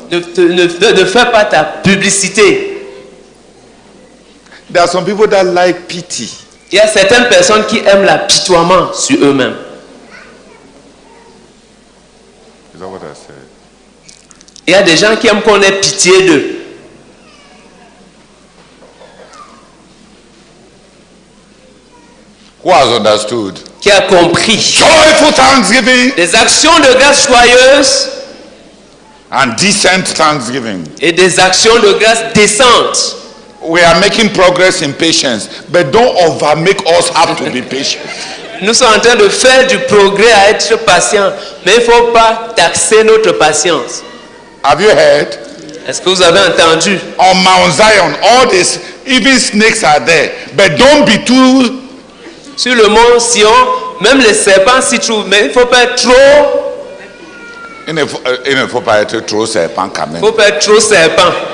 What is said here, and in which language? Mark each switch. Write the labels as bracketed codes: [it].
[fr] Ne fais pas ta publicité. [en] There are some people that like pity. [fr] Il y a certaines personnes qui aiment l'apitoiement sur eux-mêmes. [en] Is that what I said? [fr] Il y a des gens qui aiment qu'on ait pitié d'eux. [en] Who has understood? [fr] Qui a compris. [en] Joyful thanksgiving [fr] Des actions de grâce joyeuses [en] and decent thanksgiving. [fr] et des actions de grâce décentes. [en] We are making progress in patience, but don't over make us have to be patient. [fr] Nous sommes en train de faire du progrès à être patients, mais il ne faut pas taxer notre patience. [en] Have you heard? [fr] Est-ce que vous avez entendu? [en] On Mount Zion, all this, even snakes are there, but don't be too. [fr] Sur le mont Sion, même les serpents s'y trouvent, mais il ne faut pas être trop. Il ne faut pas être trop serpent quand Il même. ne faut pas être trop serpent.